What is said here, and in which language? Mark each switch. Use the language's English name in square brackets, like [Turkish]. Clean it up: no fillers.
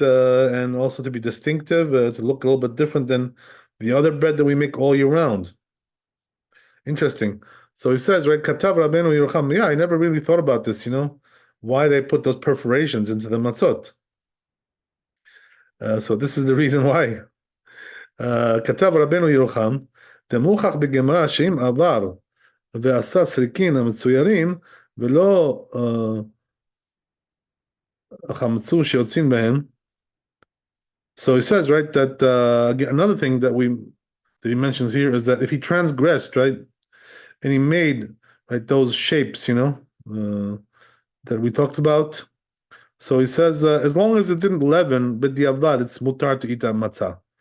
[English] And also to be distinctive, to look a little bit different than the other bread that we make all year round. Interesting. So he says, right, Katav Rabbeinu Yerucham. Yeah, I never really thought about this, why they put those perforations into the matzot. So this is the reason why. [Hebrew] כתב רבנו ירוחם, דמוכח בגמרא שאם עבר ועשה סריקין המצוירים ולא החמצו שיוצאים בהם. [English] So he says, right, that another thing that he mentions here is that if he transgressed, right, and he made, right, those shapes, that we talked about. So he says, as long as it didn't leaven, b'diavad, it's mutar to eat that matzah.